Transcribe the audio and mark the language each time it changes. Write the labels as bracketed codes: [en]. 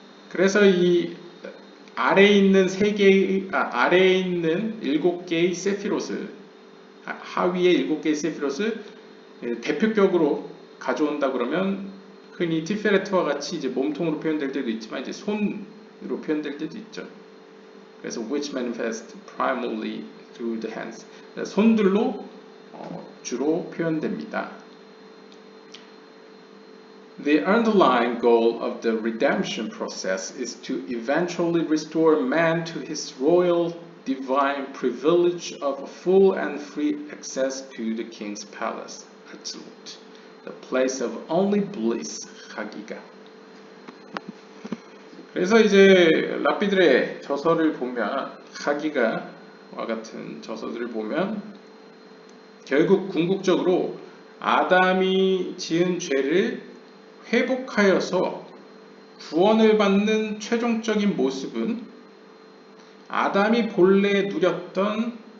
[ko] 그래서 이 아래에 있는 아래에 있는 7개의 세피롯을, 하위의 7개의 세피롯을 대표격으로 가져온다 그러면 흔히 티페레트와 같이 이제 몸통으로 표현될 때도 있지만 이제 손으로 표현될 때도 있죠. [en] 그래서 which manifest primarily through the hands, [ko] 손들로 주로 표현됩니다. [en] The underlying goal of the redemption process is to eventually restore man to his royal divine privilege of full and free access to the king's palace, Absolute, the place of only bliss, 하기가. [ko] 그래서 이제 랍비들의 저서를 보면, 하기가와 같은 저서들을 보면 결국 궁극적으로 아담이 지은 죄를 회복하여서 구원을 받는 최종적인 모습은 아담이 본래 누렸던,